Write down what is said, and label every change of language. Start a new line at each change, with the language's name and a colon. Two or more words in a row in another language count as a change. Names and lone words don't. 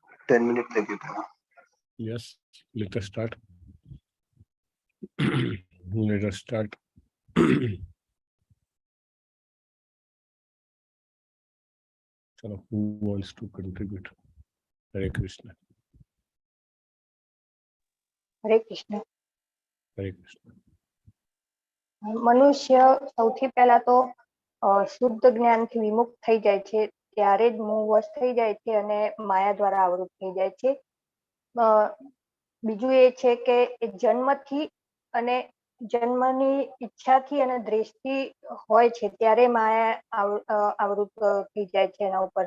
Gujarati: 10 મિનિટ થઈ ગયું.
English: Yes, let us start. Let us start. So who wants to contribute?
Sanskrit: Hare Krishna. हरे कृष्ण. Hare Krishna.
Gujarati: મનુષ્ય સૌથી પહેલા તો શુદ્ધ જ્ઞાનથી વિમુક્ત થઈ જાય છે, ત્યારે જ મોહવશ થઈ જાય છે અને માયા દ્વારા આવૃત થઈ જાય છે. બીજું એ છે કે જન્મથી અને જન્મની ઈચ્છાથી અને દ્વેષથી હોય છે ત્યારે માયા આવૃત થઈ જાય છે એના ઉપર.